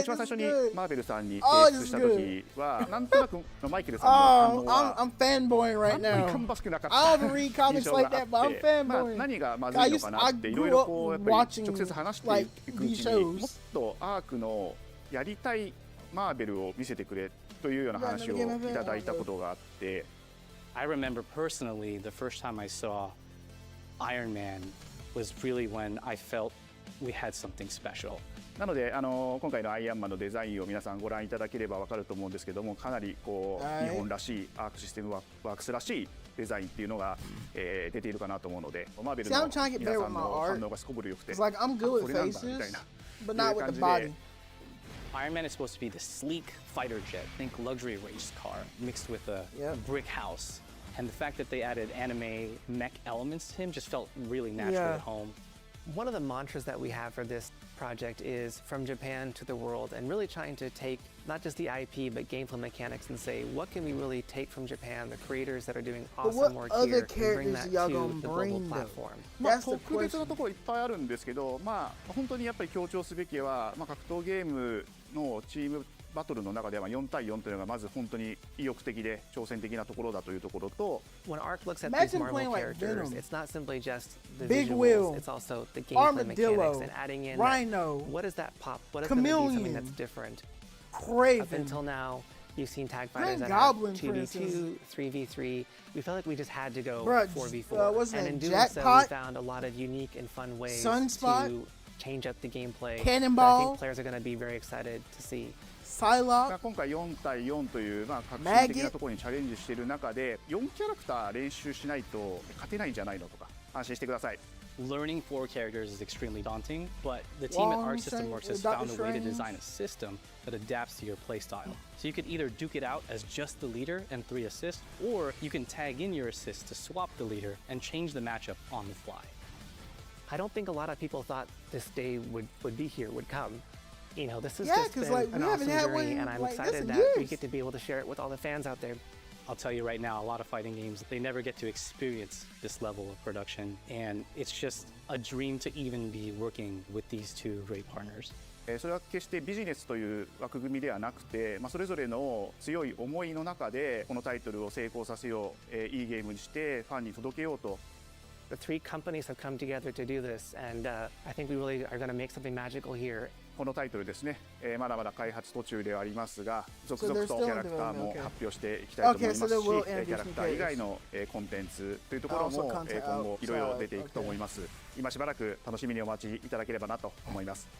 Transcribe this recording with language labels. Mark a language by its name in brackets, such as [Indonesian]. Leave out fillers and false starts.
[Japanese] 一番最初にマーベルさんに提出した時はなんとなくマイケルさんの反応は [English] I'm fanboying right now. I don't read comics like that, but I'm fanboying. [Japanese] 何がまずいのかなっていろいろこうやっぱり直接話していくうちにもっとアークのやりたいマーベルを見せてくれというような話をいただいたことがあって。 [English] I remember personally the first time I saw Iron Man was really when I felt we had something special. [Japanese] なので今回のアイアンマンのデザインを皆さんご覧いただければわかると思うんですけども、かなりこう日本らしいアークシステムワークスらしいデザインっていうのが、出ているかなと思うので、マーベルの皆さんの反応がすこぶる良くて、これなんだみたいな感じで。 [English] Iron Man is supposed to be the sleek fighter jet, think luxury race car, mixed with a brick house. And the fact that they added anime mech elements to him just felt really natural at home. One of the mantras that we have for this project is from Japan to the world, and really trying to take not just the IP but gameplay mechanics and say what can we really take from Japan, the creators that are doing awesome work here, and bring that to the global platform. [Japanese] 特別なところいっぱいあるんですけど、本当にやっぱり強調すべきは、格闘ゲームのチームバトルの中では4対4というのがまず本当に意欲的で挑戦的なところだというところと、 [English] When Ark looks at these Marvel characters, it's not simply just the visuals, it's also the gameplay mechanics and adding in what is that pop, what is going to be something that's different. Up until now, you've seen tag fighters that have 2v2, 3v3. We felt like we just had to go 4v4, and in doing so, we found a lot of unique and fun ways to change up the gameplay. I think players are going to be very excited to see. [Japanese] 今回4対4という革新的なところにチャレンジしている中で4キャラクター練習しないと勝てないんじゃないのとか安心してください。 [English] Learning 4 characters is extremely daunting, but the team at Arc System Works has found a way to design a system that adapts to your playstyle. So you could either duke it out as just the leader and 3 assists, or you can tag in your assists to swap the leader and change the matchup on the fly. I don't think a lot of people thought this day would be here, would come. You know, this has just been an awesome journey, and I'm excited that we get to be able to share it with all the fans out there. I'll tell you right now, a lot of fighting games, they never get to experience this level of production, and it's just a dream to even be working with these two great partners. [Japanese] それは決してビジネスという枠組みではなくて、それぞれの強い思いの中でこのタイトルを成功させよう、いいゲームにしてファンに届けようと。 [English] The 3 companies have come together to do this, and I think we really are going to make something magical here. [Japanese] このタイトルですね、まだまだ開発途中ではありますが、続々とキャラクターも発表していきたいと思いますし、キャラクター以外のコンテンツというところも今後いろいろ出ていくと思います。今しばらく楽しみにお待ちいただければなと思います。